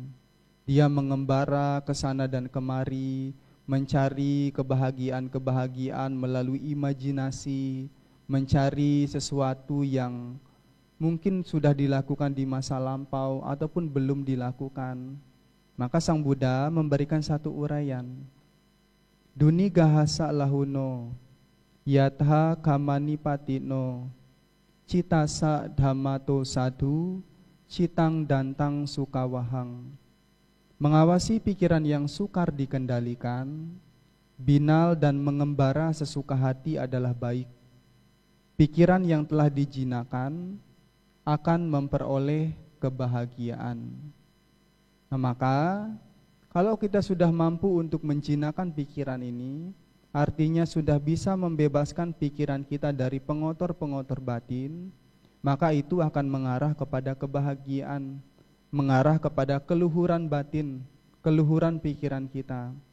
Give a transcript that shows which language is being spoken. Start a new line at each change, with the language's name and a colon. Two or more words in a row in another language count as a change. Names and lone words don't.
Indonesian: Dia mengembara ke sana dan kemari, mencari kebahagiaan-kebahagiaan melalui imajinasi, mencari sesuatu yang mungkin sudah dilakukan di masa lampau ataupun belum dilakukan. Maka Sang Buddha memberikan satu uraian.
Pali: Duni gahasa lahuno yatha kamani patino citasa dhammato sadhu citang dantang sukawahang.
Indonesian: Mengawasi pikiran yang sukar dikendalikan, binal dan mengembara sesuka hati adalah baik. Pikiran yang telah dijinakan akan memperoleh kebahagiaan. Nah, maka kalau kita sudah mampu untuk menjinakkan pikiran ini, artinya sudah bisa membebaskan pikiran kita dari pengotor-pengotor batin, maka itu akan mengarah kepada kebahagiaan, mengarah kepada keluhuran batin, keluhuran pikiran kita.